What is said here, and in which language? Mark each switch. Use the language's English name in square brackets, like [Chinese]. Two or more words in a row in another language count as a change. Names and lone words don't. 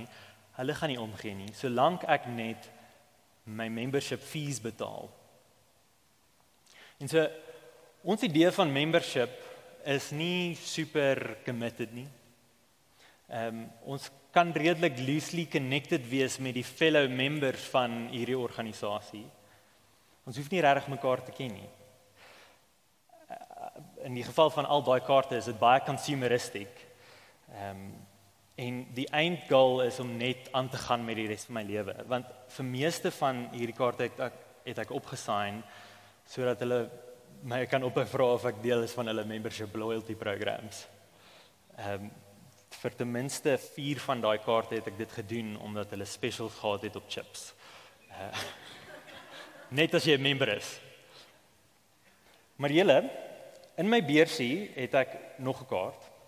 [Afrikaans] Hulle gaan nie omgee nie, solank ek net my [English] membership fees [Afrikaans] betaal. En so, ons idee van membership is nie [English] super committed [Afrikaans] nie. Ons kan redelik [English] loosely connected [Afrikaans] wees met die [English] fellow members [Afrikaans] van hierdie organisasie. Ons hoef nie regtig mekaar te ken nie. In die geval van al daai kaarte is dit baie consumeristic. En die eindgoal is om net aan te gaan met die res van my lewe. Want vir meeste van hierdie kaarte het ek opgesign sodat hulle my kan opvra of ek deel is van hulle [English] membership loyalty programs. [Afrikaans] Vir ten minste 4 van daai kaarte het ek dit gedoen omdat hulle specials gehad het op chips. Net as jy 'n member is. Maar julle, In my beursie het ek nog 'n kaart.